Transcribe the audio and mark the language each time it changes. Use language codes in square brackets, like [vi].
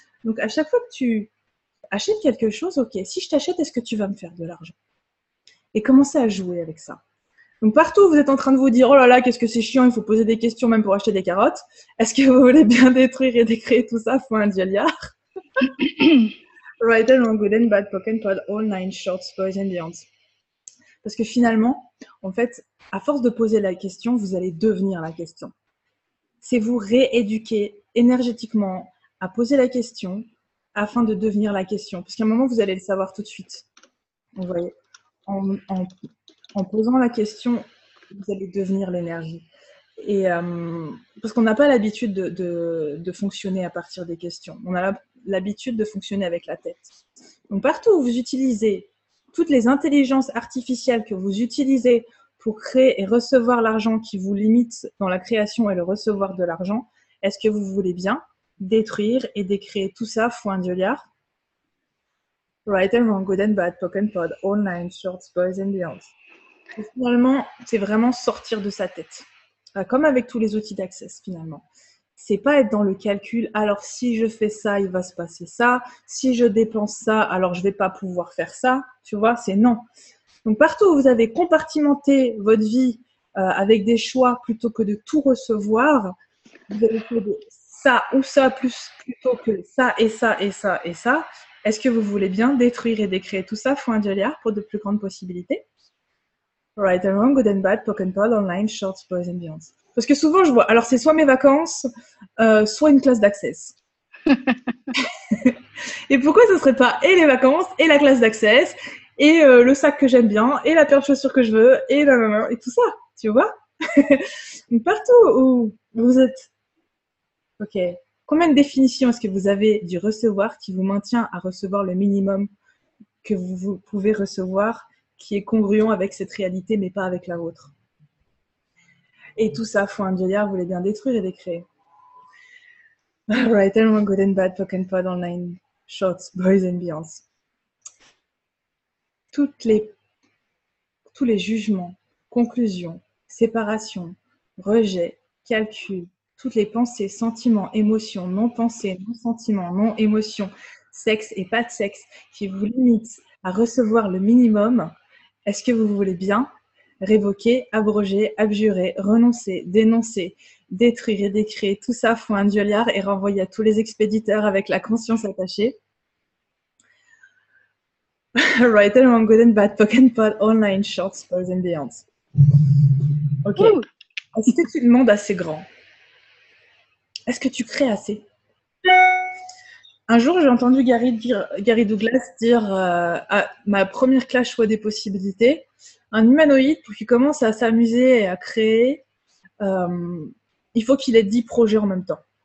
[fr] Donc, à chaque fois que tu achètes quelque chose, ok, si je t'achète, est-ce que tu vas me faire de l'argent? Et commencez à jouer avec ça. Donc, partout, vous êtes en train de vous dire, oh là là, qu'est-ce que c'est chiant, il faut poser des questions même pour acheter des carottes. Est-ce que vous voulez bien détruire et décréer tout ça? Faut un dialiard. [en] Right and wrong, good and bad, pocket pod, all nine shorts, boys and beyonds. [fr] Parce que finalement, en fait, à force de poser la question, vous allez devenir la question. C'est vous rééduquer énergétiquement à poser la question afin de devenir la question. Parce qu'à un moment, vous allez le savoir tout de suite. Vous voyez, en posant la question, vous allez devenir l'énergie. Et parce qu'on n'a pas l'habitude de fonctionner à partir des questions. On a l'habitude de fonctionner avec la tête. Donc partout où vous utilisez toutes les intelligences artificielles que vous utilisez pour créer et recevoir l'argent qui vous limite dans la création et le recevoir de l'argent, est-ce que vous voulez bien détruire et décréer tout ça fois un dioliard? [en] Right and wrong, good and bad, poke and pod, all nine shorts, boys and beyonds. [fr] Et finalement, c'est vraiment sortir de sa tête. Comme avec tous les outils d'Access, finalement. C'est pas être dans le calcul, alors si je fais ça, il va se passer ça. Si je dépense ça, alors je vais pas pouvoir faire ça. Tu vois, c'est non. Donc, partout où vous avez compartimenté votre vie avec des choix plutôt que de tout recevoir, vous avez fait ça ou ça plutôt que ça et ça et ça et ça. Est-ce que vous voulez bien détruire et décréer tout ça fois un dioliard pour de plus grandes possibilités? [en] Right and wrong, good and bad, poke and pod, online, shorts, boys and beyonds. [fr] Parce que souvent, je vois, alors c'est soit mes vacances, soit une classe d'Access. Et pourquoi ce serait pas et les vacances, et la classe d'Access, et le sac que j'aime bien, et la paire de chaussures que je veux, et tout ça, tu vois? Donc partout où vous êtes, ok, combien de définitions est-ce que vous avez du recevoir qui vous maintient à recevoir le minimum que vous pouvez recevoir, qui est congruent avec cette réalité, mais pas avec la vôtre? Et tout ça, fois un dioliard, vous voulez bien détruire et décréer. [en] Right and wrong, good and bad, poke and pod, online, shorts, boys and beyonds. [fr] Tous les jugements, conclusions, séparations, rejets, calculs, toutes les pensées, sentiments, émotions, non-pensées, non-sentiments, non-émotions, sexe et pas de sexe, qui vous limitent à recevoir le minimum, est-ce que vous voulez bien révoquer, abroger, abjurer, renoncer, dénoncer, détruire et décréer tout ça fois un dioliard et renvoyer à tous les expéditeurs avec la conscience attachée? [en] Right and wrong, good and bad, poke and pod, online, shorts, boys and beyonds. [fr] Ok. Est-ce que tu demandes assez grand? Est-ce que tu crées assez? Un jour, j'ai entendu Gary Douglas dire à ma première classe choix des possibilités, un humanoïde, pour qu'il commence à s'amuser et à créer, il faut qu'il ait 10 projets en même temps.